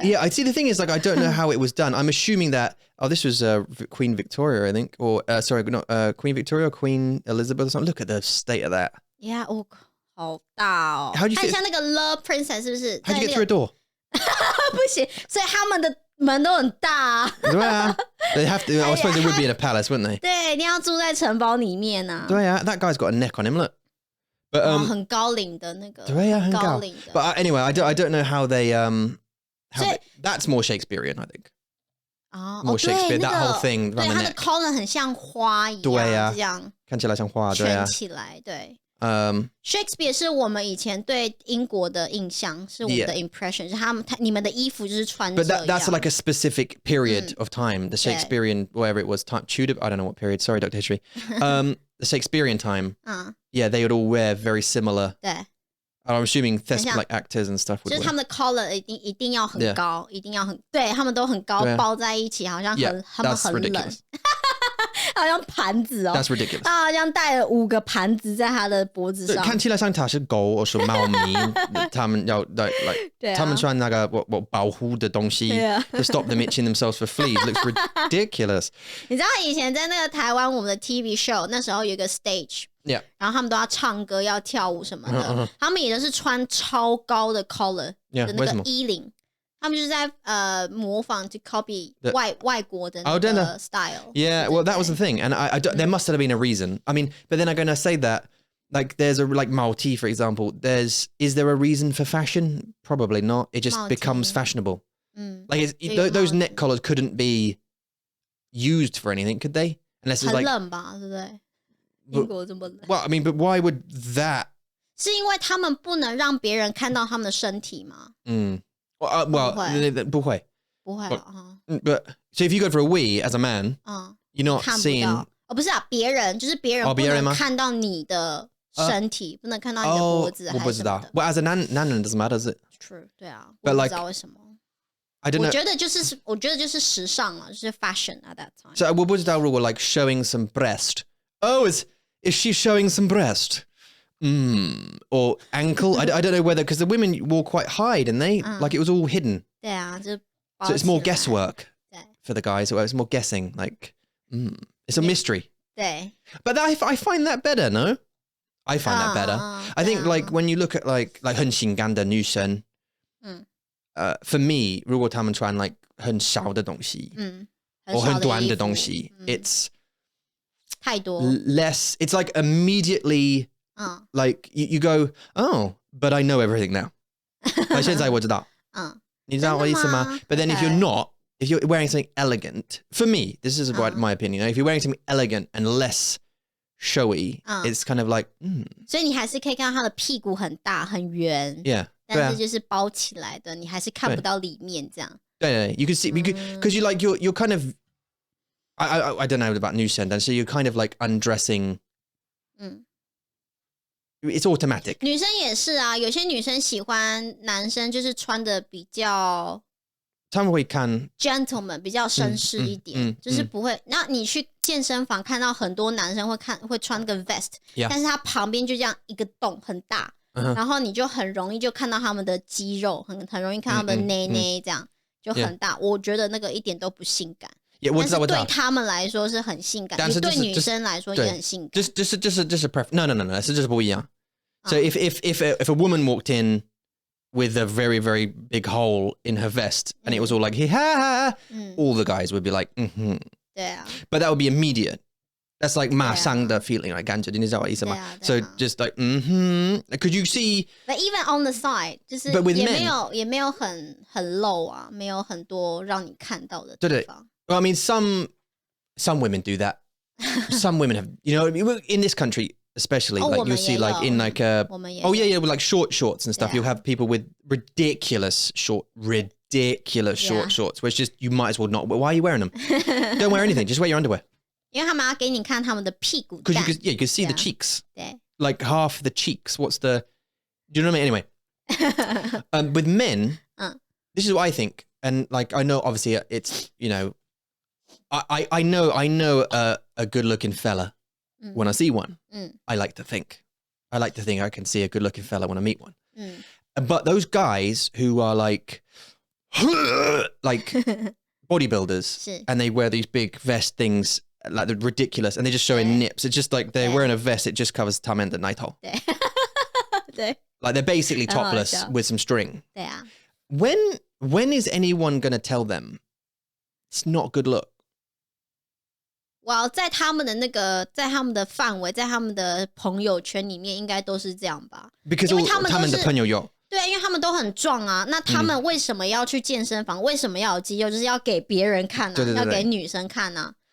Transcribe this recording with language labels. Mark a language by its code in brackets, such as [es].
[en] Yeah, I see. The thing is, like, I don't know how it was done. I'm assuming that this was Queen Victoria, I think, or sorry, not Queen Victoria, or Queen Elizabeth or something. Look at the state of that. [zh] Yeah, 好大哦。 [en] How do you? [zh] 它像那个 Love Princess 是不是 [en] ？How do you get through a door? [zh] 不行，所以他们的门都很大啊。对啊 [en] They have to. I suppose they would be in a palace, wouldn't they? [zh] 对，一定要住在城堡里面啊。对啊 [en] That guy's got a neck on him. Look. But [zh] 很高领的那个。对啊，很高。领的。 [en] But anyway, I don't know how they that's more Shakespearean, I think. More Shakespeare. That whole thing. [zh] 对，它的 collar 很像花一样。对啊，这样看起来像花，对啊。圈起来，对。 Shakespeare 是我们以前对英国的印象，是我们的 impression， 是你们的衣服就是穿这样。 [en] But that's like a specific period of time. The Shakespearean, whatever it was, time Tudor. I don't know what period. Sorry, Dr. History. The Shakespearean time. Yeah, they would all wear very similar. [zh] 对。 [en] I'm assuming like actors and stuff would. [zh] 就是他们的 collar 一定要很高，一定要很对，他们都很高，包在一起，好像他们很冷。好像盘子哦 [en] That's ridiculous. [zh] 他好像带了5个盘子在他的脖子上。看起来像他是狗或是猫咪，他们要 like 他们穿那个保护的东西 [en] to stop them itching themselves for fleas. Looks ridiculous. [zh] 你知道以前在那个台湾我们的 TV show 那时候有一个 stage， 然后他们都要唱歌要跳舞什么的，他们也都是穿超高的 collar 的那个衣领。他们就是在模仿 [en] to copy [zh] 外国的那个 style. [en] Yeah, well, that was the thing, and I don't, there must have been a reason. I mean, but then I'm going to say that like there's a like Malti, for example. Is there a reason for fashion? Probably not. It just becomes fashionable. Like those neck collars couldn't be used for anything, could they? Unless it's like [zh] 很冷吧，对不对？英国这么冷。 [en] Well, I mean, but why would that? [zh] 是因为他们不能让别人看到他们的身体吗？ [en] Well, [zh] 不会 [en] But so if you go for a wee as a man, you're not seeing. [zh] 不是啊，别人就是别人不能看到你的身体，不能看到你的脖子，我不知道。 [en] Well, as a [zh] 男人 [en] doesn't matter, does it? [zh] True， 对啊，我不知道为什么。 [en] I don't know. [zh] 我觉得就是时尚了，就是 [en] fashion at that time. So [zh] 我不知道如果 [en] like showing some breast. Oh, is she showing some breast? Or ankle. I don't know whether, because the women wore quite high, didn't they? Like it was all hidden. 对啊，就 so it's more guesswork for the guys. It's more guessing. Like, it's a mystery. [zh] 对. [en] But I find that better. No, I find that better. I think like when you look at like [zh] 很性感的女生, [en] for me, [zh] 如果他们穿 [en] like [zh] 很小的东西, [en] or [zh] 很短的东西, [en] it's [zh] 太多 [en] less. It's like immediately. Like you go, oh, but I know everything now. [zh] 现在我知道。你知道我意思吗？ [en] But then if you're not, if you're wearing something elegant, for me, this is my opinion. If you're wearing something elegant and less showy, it's kind of like, [zh] 所以你还是可以看到他的屁股很大很圆 [en] yeah, [zh] 但是就是包起来的，你还是看不到里面这样。 [en] 对 you can see, because you like you're kind of, I don't know about [zh] 女生，但是 [en] you're kind of like undressing. It's automatic. [zh] 女生也是啊，有些女生喜欢男生就是穿的比较，他们会看 gentleman 比较绅士一点，就是不会。那你去健身房看到很多男生会穿个 vest， 但是他旁边就这样一个洞很大，然后你就很容易就看到他们的肌肉，很容易看到他们的内内这样。就很大，我觉得那个一点都不性感。我知道，但是对他们来说是很性感，对女生来说也很性感。就是 no， 是就是不一样。 [en] So if a woman walked in with a very, very big hole in her vest and it was all like, ha, all the guys would be like, [zh] 对啊。 [en] But that would be immediate. [zh] That's like 马上的 feeling, like 感觉，你知道我意思吗？ [en] So just like, could you see? But even on the side, [zh] 就是也没有很露啊，没有很多让你看到的地方。 [en] Well, I mean, some women do that. Some women have, you know, in this country especially, like you'll see like in like with like short shorts and stuff. You'll have people with ridiculous short shorts, where it's just you might as well not. Why are you wearing them? Don't wear anything. Just wear your underwear. [zh] 因为他们要给你看他们的屁股蛋。 [en] Because you can see the cheeks. [zh] 对。 [en] Like half the cheeks. What's the? Do you know what I mean? Anyway, with men, this is what I think, and like I know, obviously, it's you know, I know a good-looking fella when I see one. I like to think I can see a good-looking fella when I meet one. But those guys who are like bodybuilders, and they wear these big vest things. Like they're ridiculous, and they're just showing nips. It's just like they're wearing a vest. It just covers tum and the nighthole. Like they're basically topless with some string. When is anyone gonna tell them it's not a good look? [zh] Well, 在他们的范围，在他们的朋友圈里面，应该都是这样吧？ Because 他们的朋友有。对，因为他们都很壮啊。那他们为什么要去健身房？为什么要有肌肉？就是要给别人看啊，要给女生看啊。